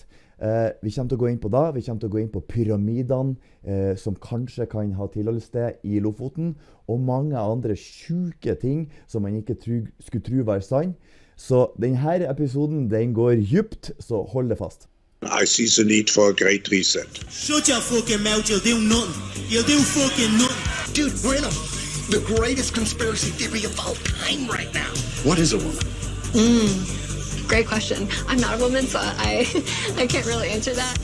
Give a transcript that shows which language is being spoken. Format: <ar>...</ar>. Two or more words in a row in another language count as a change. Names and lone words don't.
<no>Vi kommer til å gå inn på det. Vi kommer til å gå inn på pyramidene, som kanskje kan ha tilholdssted i Lofoten, og mange andre syke ting som man ikke skulle tro var sann. Så denne episoden, den går djupt, så hold det fast.</no> <en>I see the need for a great reset. Shut your fucking mouth, you'll do nothing. You'll do fucking nothing. Dude, we're in the greatest conspiracy theory of all time right now. What is a woman? Great question. I'm not a woman, so I can't really answer that.</en>